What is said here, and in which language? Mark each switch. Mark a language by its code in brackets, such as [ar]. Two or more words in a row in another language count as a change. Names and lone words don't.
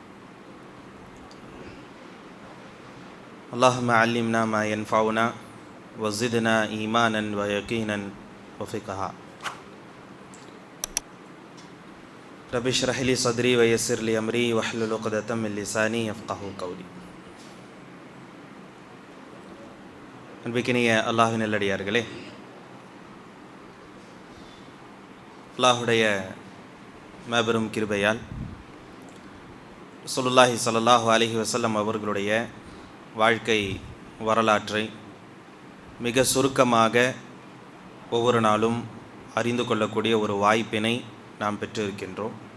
[ar] اللهم علمنا ما ينفعنا وزدنا إيمانا ويقينا وفقها. رب اشرح لي صدري ويسر لي أمري واحلل عقدة من لساني يفقهوا قولي. [ta] அன்பிக்கினிய அல்லாஹ்வின் நல்லடியார்களே, அல்லாஹுடைய மாபெரும் கிருபையால் [ar] رسول الله صلى الله عليه وسلم [ta] அவர்களுடைய வாழ்க்கை வரலாற்றை மிக சுருக்கமாக ஒவ்வொரு நாளும் அறிந்து கொள்ளக்கூடிய ஒரு வாய்ப்பினை நாம் பெற்றிருக்கின்றோம்.